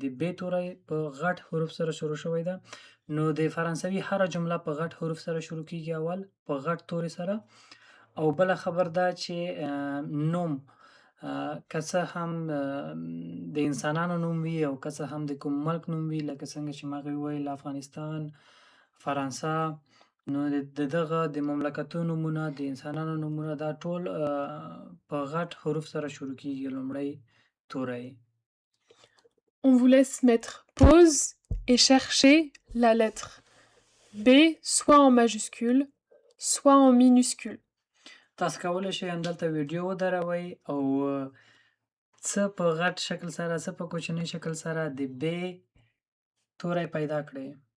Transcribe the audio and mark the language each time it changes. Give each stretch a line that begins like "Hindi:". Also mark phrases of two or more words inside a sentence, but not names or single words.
Pashto: ب توری په غټ حروف سره شروع شوی ده نو د فرانسوي هر جمله په غټ حروف سره شروع کیږي اول په غټ توری سره او بل خبر ده چې نوم که څه هم د انسانانو نوم وي او که څه هم د کوم ملک نوم وي لکه څنګه چې ما ویل افغانستان فرانسه نو دغه د مملکتونو نومونه د انسانانو نومونه دا ټول په غټ حروف سره شروع کیږي لومړی توری.
French: On vous laisse mettre pause et chercher la lettre B soit en majuscule, soit en minuscule.
Pashto: تاسو کولی شئ همدلته ویډیو ودروئ او څه په غټ شکل سره څه په کوچنۍ شکل سره د ب توری پیدا کړئ.